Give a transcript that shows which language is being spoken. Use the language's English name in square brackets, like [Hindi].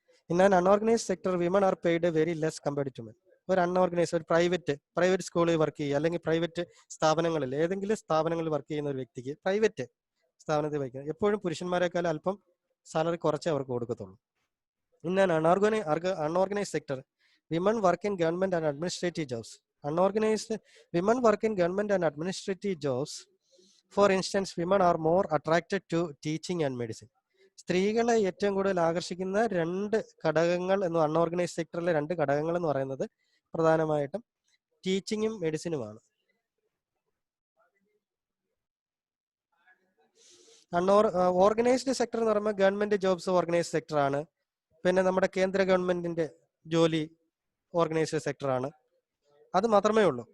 [English] In an unorganised sector women are paid very less compared to men. [Malayalam] ഒരു unorganised, ഒരു private സ്കൂളിൽ work ചെയ്യുക, അല്ലെങ്കിൽ പ്രൈവറ്റ് സ്ഥാപനങ്ങളിൽ, ഏതെങ്കിലും സ്ഥാപനങ്ങളിൽ വർക്ക് ചെയ്യുന്ന ഒരു വ്യക്തിക്ക് പ്രൈവറ്റ് സ്ഥാപനത്തിൽ വർക്ക് ചെയ്യുക എപ്പോഴും പുരുഷന്മാരെക്കാൾ അല്പം സാലറി കുറച്ചേ അവർക്ക് കൊടുക്കത്തുള്ളൂ. [English] In an unorganised sector women work in government and administrative jobs. Unorganized women work in government and administrative jobs. For instance, women are more attracted to teaching and medicine. [Malayalam] സ്ത്രീകളെ ഏറ്റവും കൂടുതൽ ആകർഷിക്കുന്ന 2 ഘടകങ്ങൾ എന്ന് അൺഓർഗനൈസ്ഡ് സെക്ടറിലെ 2 ഘടകങ്ങൾ എന്ന് പറയുന്നത് പ്രധാനമായിട്ടും ടീച്ചിങ്ങും മെഡിസിനുമാണ്. ഓർഗനൈസ്ഡ് സെക്ടർ എന്ന് പറയുമ്പോൾ ഗവൺമെന്റ് ജോബ്സ് ഓർഗനൈസ്ഡ് സെക്ടർ ആണ്. പിന്നെ നമ്മുടെ കേന്ദ്ര ഗവൺമെന്റിന്റെ ജോലി ഓർഗനൈസ്ഡ് സെക്ടർ ആണ്. അത് മാത്രമേ ഉള്ളൂ.